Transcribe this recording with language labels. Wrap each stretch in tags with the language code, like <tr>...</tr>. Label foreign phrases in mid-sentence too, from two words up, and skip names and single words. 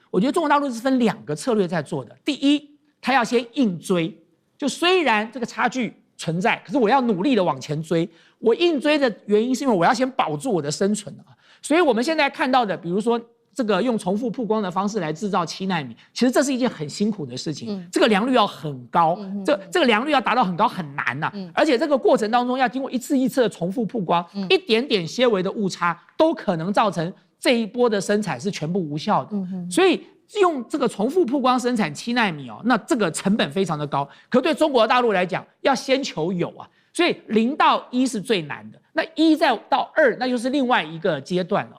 <zh>我覺得中國大陸是分2個策略在做的。第一，它要先硬追，就雖然這個差距存在，可是我要努力的往前追。我硬追的原因是因為我要先保住我的生存啊。所以我們現在看到的，比如說這個用重複曝光的方式來制造7奈米，其實這是一件很辛苦的事情。這個良率要很高，這個良率要達到很高很難吶。而且這個過程當中要經過一次一次的重複曝光，一點點些微的誤差都可能造成這一波的生產是全部無效的。所以用這個重複曝光生產7奈米哦，那這個成本非常的高。可對中國大陸來講，要先求有啊，所以0到1是最難的，那1再到2，那就是另外一個階段了。</zh>